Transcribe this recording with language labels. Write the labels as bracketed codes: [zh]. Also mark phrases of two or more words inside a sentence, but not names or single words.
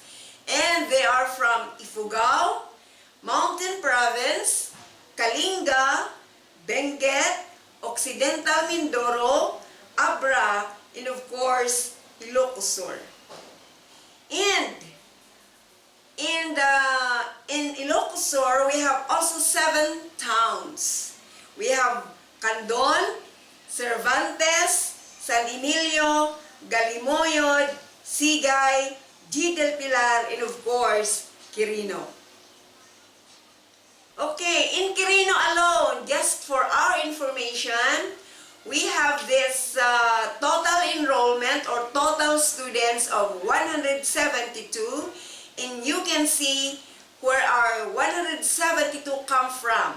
[en] And they are from Ifugao, Mountain Province, Kalinga, Benguet, Occidental Mindoro, Abra, and of course, Ilocos Sur. And in Ilocos Sur, we have also 7 towns. We have Candon, Cervantes, San Emilio, Galimoyod, Sigay, G. del Pilar, and of course, Quirino. Okay, in Quirino alone, just for our information, we have this total enrollment or total students of 172, and you can see where our 172 come from.